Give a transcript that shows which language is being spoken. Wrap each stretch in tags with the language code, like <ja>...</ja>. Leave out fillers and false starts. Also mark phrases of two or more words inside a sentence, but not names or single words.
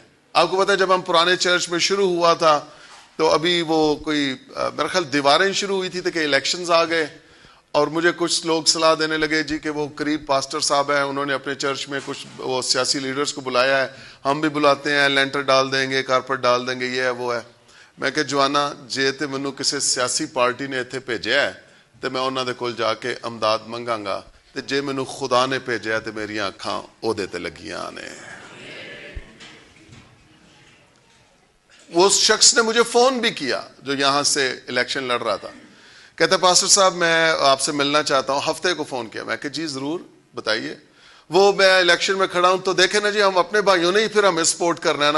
<ur>آپ کو پتا ہے جب ہم پرانے چرچ میں شروع ہوا تھا تو ابھی وہ کوئی میرا خیال دیواریں شروع ہوئی تھی تو کہ الیکشنز آ گئے, اور مجھے کچھ لوگ صلاح دینے لگے جی کہ وہ قریب پاسٹر صاحب ہیں, انہوں نے اپنے چرچ میں کچھ وہ سیاسی لیڈرز کو بلایا ہے, ہم بھی بلاتے ہیں, لینٹر ڈال دیں گے, کارپٹ ڈال دیں گے, یہ ہے وہ ہے.</ur> <pa>میں کہ جوانا جے تے منو کسی سیاسی پارٹی نے اتنے بھیجا ہے تو میں انہوں دے کول جا کے امداد منگاں گا, تے جے منو خدا نے بھیجا ہے تو میری اکھاں اودے تے لگیاں نے.</pa> <ur>وہ شخص نے مجھے فون بھی کیا جو یہاں سے الیکشن لڑ رہا تھا, کہتا پاسٹر صاحب میں آپ سے ملنا چاہتا ہوں. ہفتے کو فون کیا, میں کہ جی ضرور بتائیے. وہ میں الیکشن میں کھڑا ہوں تو دیکھیں نا جی ہم اپنے بھائیوں نے ہی پھر ہمیں سپورٹ کرنا ہے نا.</ur>